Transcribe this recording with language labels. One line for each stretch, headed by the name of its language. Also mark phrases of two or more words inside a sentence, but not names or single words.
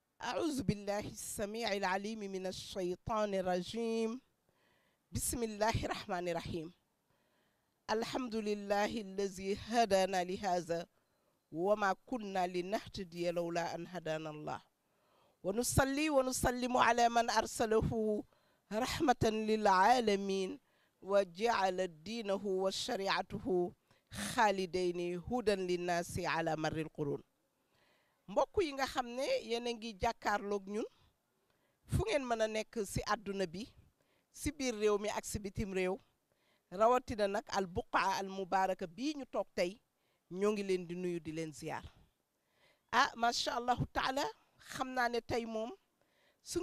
Arabic: أعوذ بالله السميع العليم من الشيطان الرجيم بسم الله الرحمن الرحيم الحمد لله الذي هدانا لهذا وما كنا لنهتدي لولا أن هدانا الله ونصلي ونسلم على من أرسله رحمة للعالمين وجعل دينه وشريعته خالدين هدى للناس على مر القرون mbokk
Wolof: yi nga xam ne yéen a ngi jàkkaarloog ñun fu ngeen mën a nekk ci àdduna bi ci biir réew mi ak ci bitim réew rawatina nag
Arabic: البقاع المباركة
Wolof: bii ñu toog tey ñoo ngi leen di nuyu di leen ziyaar
Arabic: ما شاء الله تعالى
Wolof: xam naa ne tey moom su